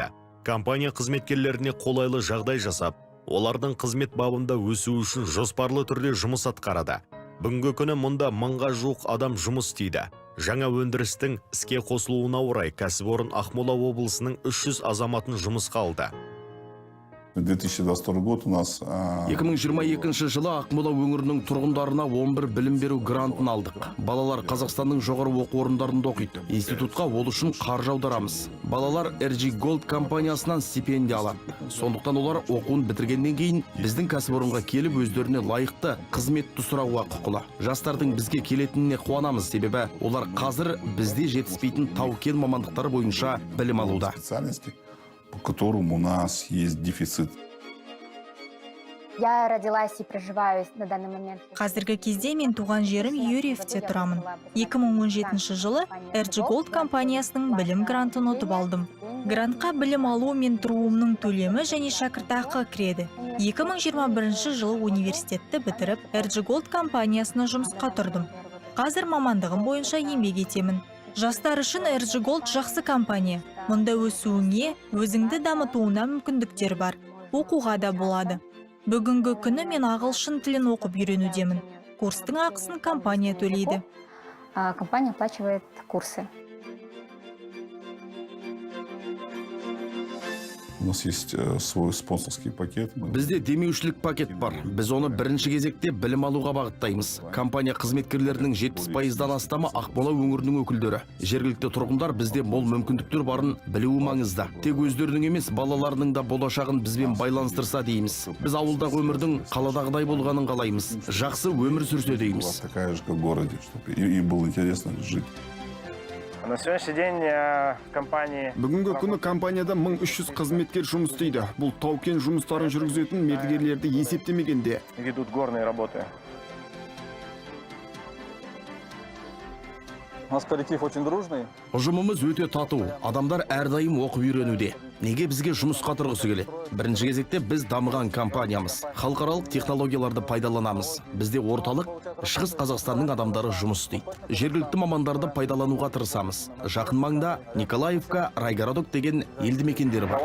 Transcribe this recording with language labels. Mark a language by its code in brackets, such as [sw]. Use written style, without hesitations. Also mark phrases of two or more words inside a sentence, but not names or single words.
[kk] Компания қызметкерлеріне қолайлы жағдай жасап, олардың қызмет бабында өсу үшін жоспарлы түрде жұмыс атқарады. Бүгінгі күні мұнда 1000-ға жуық адам жұмыс істейді. Жаңа өндірістің іске қосылуына орай кәсіпорын Ақмола облысының 300 азаматын жұмысқа алды. [ru] 2022 год у нас [kk] 2022 жылы Ақмола өңірінің тұрғындарына 11 білім беру грантын алдық. Балалар Қазақстанның жоғары оқу орындарында оқиды. Институтқа ол үшін қаржы аударамыз. Балалар RG Gold компаниясынан стипендия алады. Сондықтан олар оқуын бітіргеннен кейін біздің кәсіпорынға келіп өздеріне лайықты қызметті сұрауға құқылы. Жастардың бізге келетініне қуанамыз, себебі олар қазір бізде жетіспейтін тау-кен мамандықтары бойынша білім алуда. [ru] специальности, по которым у нас есть дефицит. Я родилась и проживаю на данный момент. [kk] Қазіргі кезде мен туған жерім Юрьевте тұрамын. 2017 жылы RG Gold компаниясының білім грантын ұтып алдым. Грантқа білім алу мен тұруымның төлемі және шәкіртақы кіреді. 2021 жылы университетті бітіріп, RG Gold компаниясына жұмысқа тұрдым. Қазір мамандығым бойынша еңбек етемін. Жастар үшін RG Gold жақсы компания. Мұнда өсуіңе, өзіңді дамытуына мүмкіндіктер бар. Оқуға да болады. Бүгінгі күні мен ағылшын тілін оқып үйренудемін. Курстың ақысын компания төлейді. [ru] Компания оплачивает курсы. У нас есть свой спонсорский пакет. [kk] Бізде демеушілік пакет бар. Біз оны бірінші кезекте білім алуға бағыттаймыз. Компания қызметкерлерінің 70%-дан астамы Ақмола өңірінің өкілдері. Жергілікті тұрғындар бізде мол мүмкіндіктер барын білуі маңызды. Тек өздерінің емес, балаларының да болашағын бізбен байланыстырса дейміз. Біз ауылдағы өмірдің қаладағыдай болғанын қалаймыз. Жақсы өмір сүрсе дейміз. [ru] Такая же, как в городе, чтобы им было интересно жить. На сегодняшний день компании... [kk] Бүгінгі күні компанияда 1300 қызметкер жұмыс істейді. Бұл тау-кен жұмыстарын жүргізетін мердігерлерді есептемегенде. [ru] Ведут горные работы. У нас коллектив очень дружный. [kk] Ұжымымыз өте тату. Адамдар әрдайым оқып үйренуде. Неге бізге жұмысқа тұрғысы келеді? Бірінші кезекте біз дамыған компаниямыз. Халықаралық технологияларды пайдаланамыз. Бізде орталық Шығыс Қазақстанның адамдары жұмыс істейді. Жергілікті мамандарды пайдалануға тырысамыз. Жақын маңда Николаевка, Райгородок деген елді мекендері бар.